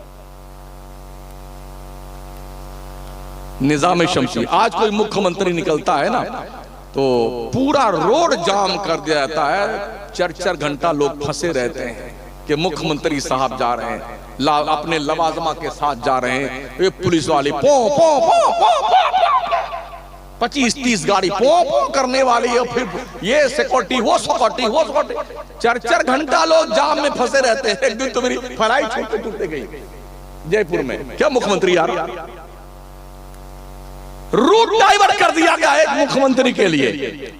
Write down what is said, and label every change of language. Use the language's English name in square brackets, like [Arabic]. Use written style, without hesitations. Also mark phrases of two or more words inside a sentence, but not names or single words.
[Hindi] निजाम शम्सी। आज कोई मुख्यमंत्री निकलता है ना तो पूरा रोड जाम कर दिया जाता है, 4-4 घंटा लोग फंसे रहते हैं। कि मुख्यमंत्री साहब जा रहे हैं, अपने लवाजमा के साथ जा रहे हैं, ये पुलिस वाली पो पो पो पो पो 25-30 गाड़ी पो पो करने वाली है, फिर ये सिक्योरिटी वो सिक्योरिटी वो सिक्योरिटी, 4-4 घंटा लोग जाम में फंसे रहते हैं। एक दिन तो मेरी फ्लाइट छूटते गई जयपुर में, क्या मुख्यमंत्री यार, [English] route divert [Hindi] कर दिया गया एक मुख्यमंत्री के लिए।